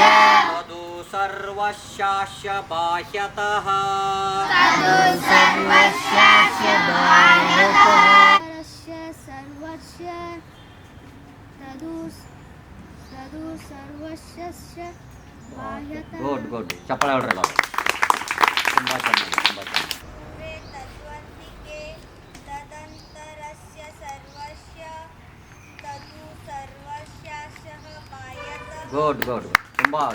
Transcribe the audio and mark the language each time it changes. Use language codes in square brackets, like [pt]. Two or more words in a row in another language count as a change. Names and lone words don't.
[sa] तदु सर्वस्यास्य बाह्यतः सर्वस्यास्य बाह्यतः सर्वस्य तदु सर्वस्य बाह्यतः. [en] good good [kn] ಚಪ್ಪಾಳೆ ಹೊಡ್ರಲ್ಲ. ತುಂಬ ಚೆನ್ನಾಗಿ ತುಂಬ ಚೆನ್ನಾಗಿ. [sa] तद्वन्तिके तदन्तरस्य सर्वस्य तदु सर्वस्यास्य बाह्यतः. [en] good good ತುಂಬ